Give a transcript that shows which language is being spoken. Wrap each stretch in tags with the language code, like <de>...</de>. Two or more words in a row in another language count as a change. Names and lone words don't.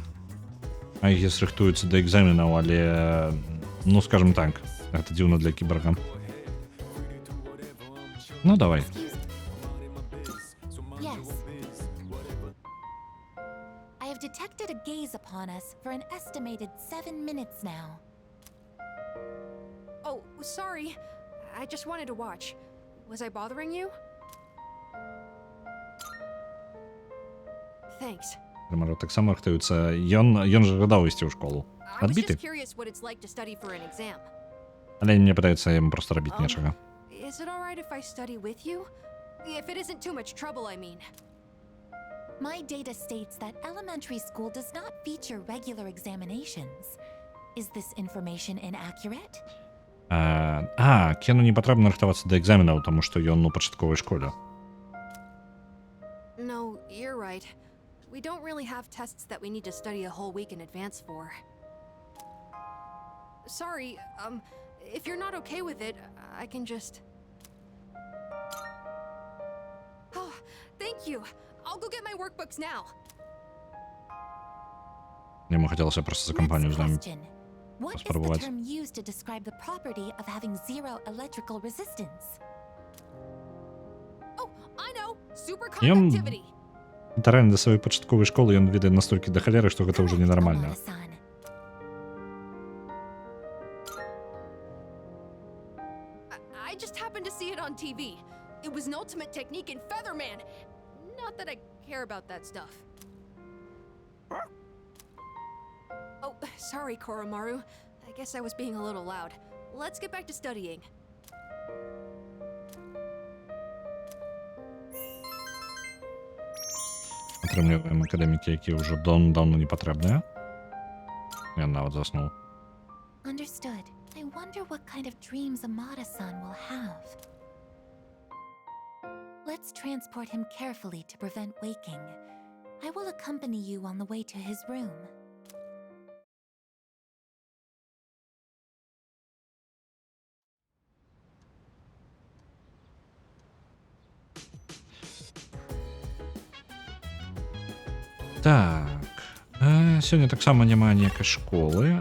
<be>А іх рыхтуюцца да экзаменаў, але, ну, скажем так, гэта дзіўна для кіборга. Ну, давай.</be> <en>Yes. I have detected a gaze upon us for an estimated 7 minutes now. Oh, sorry. I just wanted to watch. Was I bothering you? Thanks.</en> <be>Ромаро таксама рыхтуецца. Ён жа жадаў ісці ў школу.</be> <en>I was</en> <be>Адбіты.</be> <en>just curious what it's like to study for an exam.</en> <be>Але мне падаецца, яму проста рабіць нечага.</be> <en>Is it alright if I study with you? If it isn't too much trouble, I mean. My data states that elementary school does not feature regular examinations. Is this information inaccurate?</en> <be>Кену не патрэбна рыхтавацца да экзаменаў, таму што ён у пачатковай школе.</be> <en>No, you're right. We don't really have tests that we need to study a whole week in advance for. Sorry, if you're not okay with it, I can just... Oh, thank you. I'll go get my workbooks now.</en> <be>Яму хацелася проста за кампанію з намі</be> <en>Question. What is the</en> <be>спрабаваць.</be> <en>term used to describe the property of having zero electrical resistance? Oh, I know!</en> <be>Ён</be> <en>Superconductivity!</en> <be>літаральна да сваёй пачатковай школы ён ведае настолькі да халеры, што гэта ўжо ненармальна.</be> <en>Amara-san. I just happened to see it on TV. It was an ultimate technique in Featherman. Not that I care about that stuff. Oh, sorry, Koromaru. I guess I was being a little loud. Let's get back to studying.</en> <be>атрымліваем акадэмікі, якія ўжо даўно не патрэбныя. Ён нават заснуў.</be> <en>Understood. I wonder what kind of dreams Amada-san will have. Let's transport him carefully to prevent waking. I will accompany you on the way to his room.</en> <be>Так. Сёння таксама няма ніякай школы.</be>